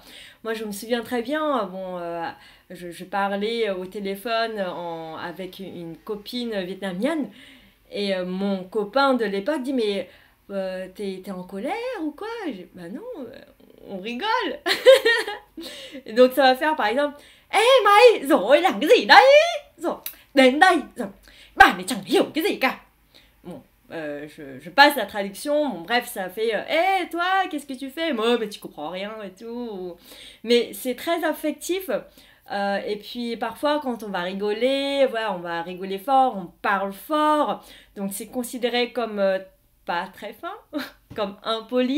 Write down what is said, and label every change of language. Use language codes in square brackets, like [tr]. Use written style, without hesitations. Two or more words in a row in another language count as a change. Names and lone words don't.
[fr] Moi, je me souviens très bien, bon, je parlais au téléphone avec une copine vietnamienne, et mon copain de l'époque dit, mais t'es en colère ou quoi? Bah non, on rigole. Et donc ça va faire par exemple, [vi] ê mày, rồi làm cái gì đấy? Rồi, đến đây, rồi, bà này chẳng hiểu cái gì cả. [fr] Bon, je passe la traduction, bon bref, ça fait hé toi, qu'est-ce que tu fais? Moi, mais tu comprends rien et tout. Mais c'est très affectif. Et puis parfois, quand on va rigoler, voilà, on va rigoler fort, on parle fort. Donc c'est considéré comme pas très fin, comme impoli.